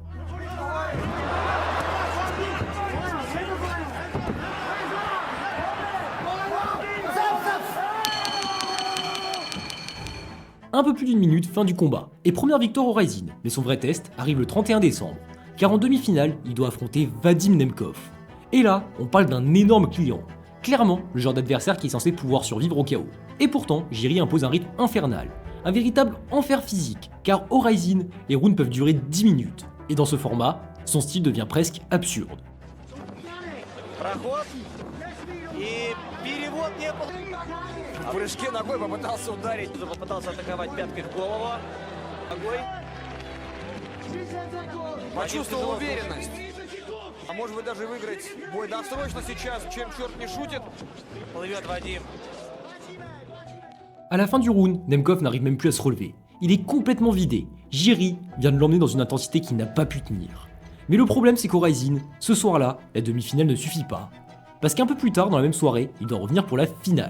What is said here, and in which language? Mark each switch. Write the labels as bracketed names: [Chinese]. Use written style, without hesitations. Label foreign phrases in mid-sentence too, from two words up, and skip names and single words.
[French] Un peu plus d'une minute, fin du combat, et première victoire au Rising, mais son vrai test arrive le 31 décembre, car en demi-finale, il doit affronter Vadim Nemkov. Et là, on parle d'un énorme client, clairement le genre d'adversaire qui est censé pouvoir survivre au chaos. Et pourtant, Jiri impose un rythme infernal, Un véritable enfer physique, car au Rising, les rounds peuvent durer 10 minutes. Et dans ce format, son style devient presque absurde. [Russian] Проход. И перевод не был. В прыжке ногой попытался ударить, попытался атаковать пяткой в голову. Ногой. Почувствовал уверенность. А может быть даже выиграть бой досрочно сейчас, чем черт не шутит. Плывет Вадим. [French] À la fin du round, Nemkov n'arrive même plus à se relever. Il est complètement vidé. Jiri vient de l'emmener dans une intensité qu'il n'a pas pu tenir. Mais le problème c'est qu'au Rising, ce soir-là, la demi-finale ne suffit pas. Parce qu'un peu plus tard dans la même soirée, il doit revenir pour la finale.